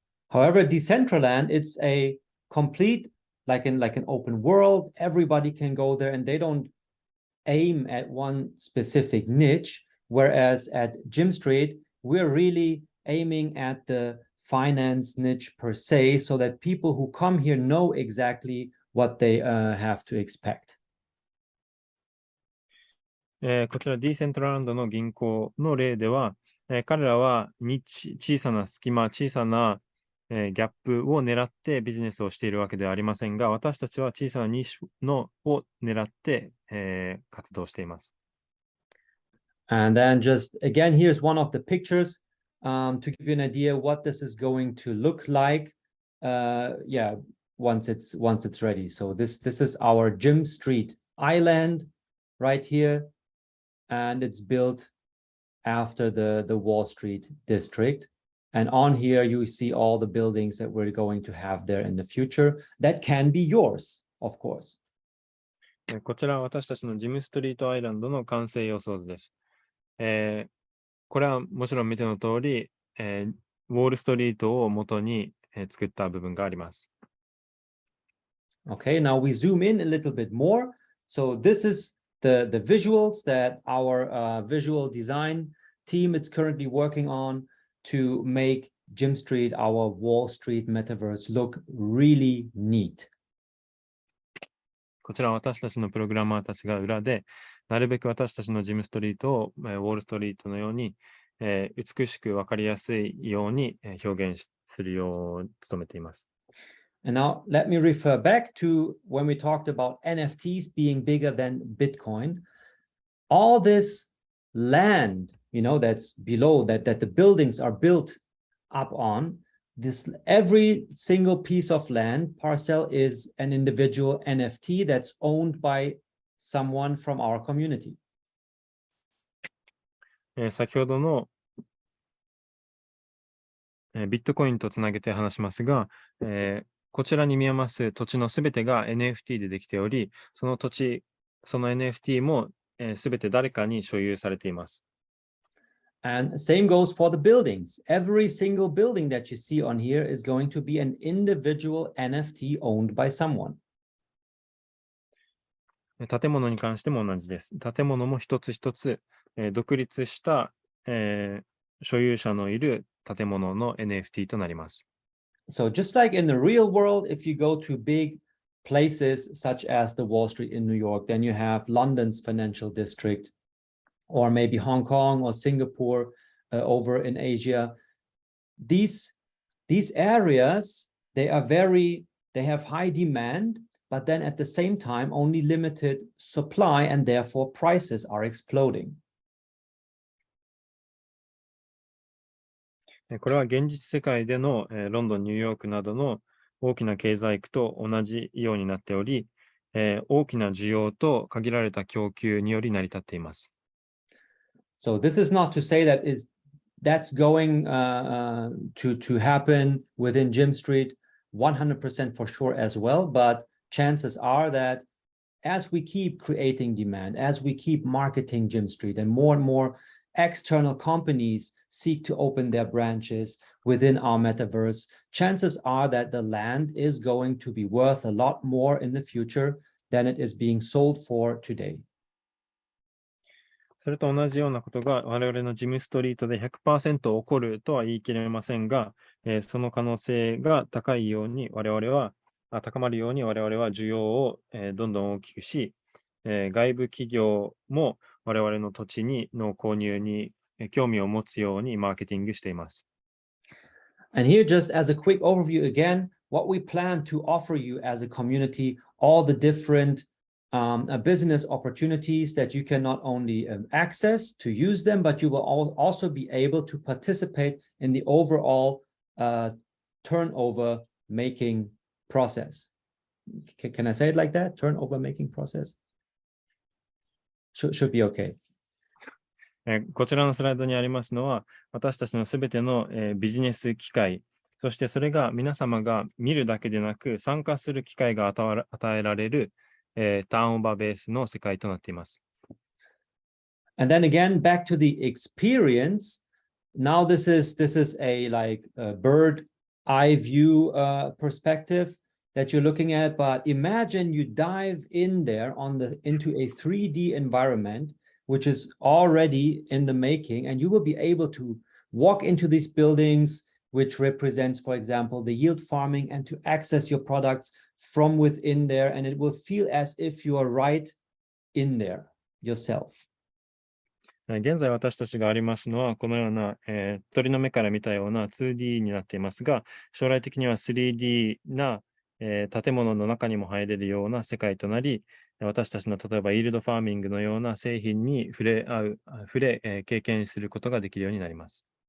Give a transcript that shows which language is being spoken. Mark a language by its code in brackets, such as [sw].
[en] However, Decentraland, it's a complete, like an open world. Everybody can go there and they don't aim at one specific niche. whereas at Gym Street, we're really aiming at the finance niche per se, so that people who come here know exactly what they have to expect. [ja] こちら D セントランドの銀行の例では、彼らは小さな隙間、小さな、ギャップを狙ってビジネスをしているわけではありませんが、私たちは小さなニッシュを狙って、活動しています。 [en] And then just again, here's one of the pictures to give you an idea what this is going to look like. Once it's ready. So this is our Gym Street Island right here, and it's built after the Wall Street district. And on here, you see all the buildings that we're going to have there in the future. That can be yours, of course. [ja] こちらは私たちのジムストリートアイランドの完成予想図です。これはもちろん見ての通り、ウォールストリートを元に、作った部分があります。 [en] Okay, now we zoom in a little bit more. So this is the visuals that our visual design team is currently working on to make Gym Street, our Wall Street Metaverse, look really neat. [ja] こちらは私たちのプログラマーたちが裏で、なるべく私たちのジムストリートをウォールストリートのように、美しく分かりやすいように表現するように努めています。 [en] And now let me refer back to when we talked about NFTs being bigger than Bitcoin. All this land, that's below that the buildings are built up on, this every single piece of land parcel is an individual NFT that's owned by someone from our community. [ja] 先ほどのビットコインとつなげて話しますが、こちらに見えます土地のすべてが NFT でできており、その土地、その NFT もすべて誰かに所有されています。 [en] And same goes for the buildings. Every single building that you see on here is going to be an individual NFT owned by someone. [ja] 建物に関しても同じです。建物も一つ一つ、独立した、所有者のいる建物の NFT となります。 [en] So just like in the real world, if you go to big places such as the Wall Street in New York, then you have London's financial district, or maybe Hong Kong or Singapore over in Asia. These areas, they have high demand, but then at the same time, only limited supply, and therefore prices are exploding. [ja] これは現実世界でのロンドン、ニューヨークなどの大きな経済区と同じようになっており、大きな需要と限られた供給により成り立っています。 [en] So this is not to say that that's going to happen within Gym Street 100% for sure as well, but chances are that as we keep creating demand, as we keep marketing Gym Street, and more external companies seek to open their branches within our metaverse, chances are that the land is going to be worth a lot more in the future than it is being sold for today. [ja] それと同じようなことが我々のジムストリートで 100% 起こるとは言い切れませんが、その可能性が高まるように我々は需要をどんどん大きくし、外部企業も我々の土地の購入に興味を持つようにマーケティングしています。 [en] And here, just as a quick overview again, what we plan to offer you as a community, all the different business opportunities that you can not only access to use them, but you will also be able to participate in the overall turnover making process. Can I say it like that? Turnover making process? Should be okay. [ja] こちらのスライドにありますのは、私たちのすべてのビジネス機会、そしてそれが皆様が見るだけでなく、参加する機会が与えられるターンオーバーベースの世界となっています。 [en] And then again, back to the experience. Now this is a bird eye view perspective that you're looking at, but imagine you dive in there into a 3D environment which is already in the making, and you will be able to walk into these buildings, which represents, for example, the yield farming, and to access your products from within there, and it will feel as if you are right in there yourself. [ja] 現在私たちがありますのは、このような、鳥の目から見たような 2D になっていますが、将来的には 3D な、建物の中にも入れるような世界となり、私たちの例えばイールドファーミングのような製品に経験することができるようになります。